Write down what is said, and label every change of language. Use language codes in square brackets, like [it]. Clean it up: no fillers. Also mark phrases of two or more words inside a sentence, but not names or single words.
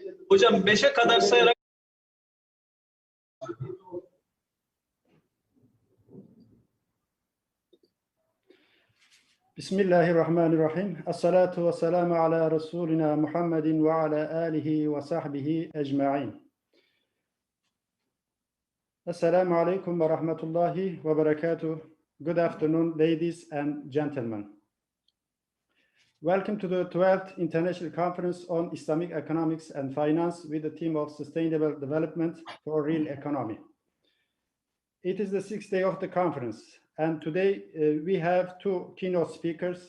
[tr] Hocam 5'e kadar sayarak [ar] بسم الله الرحمن الرحيم. الصلاة والسلام على رسولنا محمد وعلى آله وصحبه أجمعين. السلام عليكم ورحمة الله وبركاته. [en] Good afternoon, ladies and gentlemen. Welcome to the 12th International Conference on Islamic Economics and Finance with the theme of Sustainable Development for Real Economy. It is the 6th day of the conference, and today we have two keynote speakers.